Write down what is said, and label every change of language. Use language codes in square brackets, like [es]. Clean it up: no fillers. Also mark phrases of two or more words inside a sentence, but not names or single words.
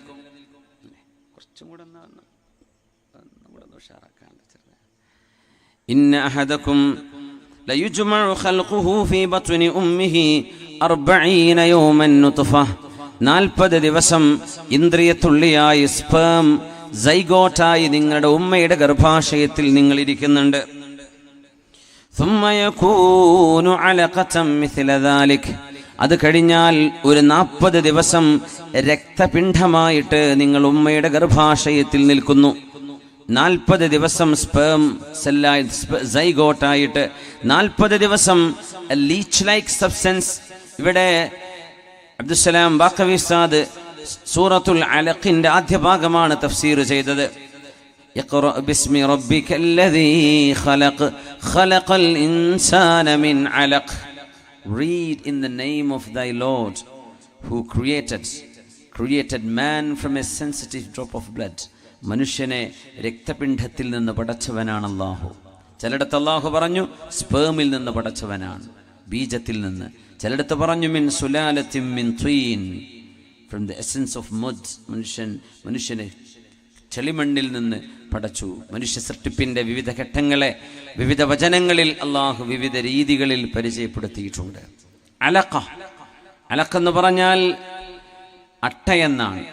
[ar] إن أحدكم ليجمع خلقه في بطن أمه 40 يوما نطفة, [ml] 40 ദിവസം ഇന്ദ്രിയത്തുള്ളിയായി സ്പേം സൈഗോട്ടായി നിങ്ങളുടെ ഉമ്മയുടെ ഗർഭാശയത്തിൽ നിങ്ങൾ ഇരിക്കുന്നുണ്ട്. [ar] ثم يكون علقة مثل ذلك, [ml] അത് കഴിഞ്ഞാൽ ഒരു 40 ദിവസം രക്തപിണ്ഡമായിട്ട് നിങ്ങൾ ഉമ്മയുടെ ഗർഭാശയത്തിൽ നിൽക്കുന്നു. 40 ദിവസം സ്പേം സെല്ലായി സൈഗോട്ടായിട്ട് 40 ദിവസം [en] leech like substance. [ml] ഇവിടെ അബ്ദുസ്സലാം ബാഖവി ഉസ്താദ് സൂറത്തുൽ അലഖിന്റെ ആദ്യ ഭാഗമാണ് തഫ്സീർ ചെയ്തത്. [ar] اقرأ باسم ربك الذي خلق خلق الإنسان من علق, [en] read in the name of thy Lord who created man from a sensitive drop of blood. [ml] മനുഷ്യനെ രക്തപിണ്ഡത്തിൽ നിന്ന് പടച്ചവനാണ് അല്ലാഹു. ചിലയിടത്ത് അല്ലാഹു പറഞ്ഞു സ്പേമിൽ നിന്ന് പടച്ചവനാണ്, ബീജത്തിൽ നിന്ന്. ചിലയിടത്ത് പറഞ്ഞു [ar] من سلالة من طين, [en] from the essence of mud. [ml] മനുഷ്യനെ ചെളിമണ്ണിൽ നിന്ന് പടച്ചു. മനുഷ്യ സൃഷ്ടിപ്പിൻ്റെ വിവിധ ഘട്ടങ്ങളെ വിവിധ വചനങ്ങളിൽ അള്ളാഹു വിവിധ രീതികളിൽ പരിചയപ്പെടുത്തിയിട്ടുണ്ട്. അലഖ, അലഖെന്ന് പറഞ്ഞാൽ അട്ടയെന്നാണ്.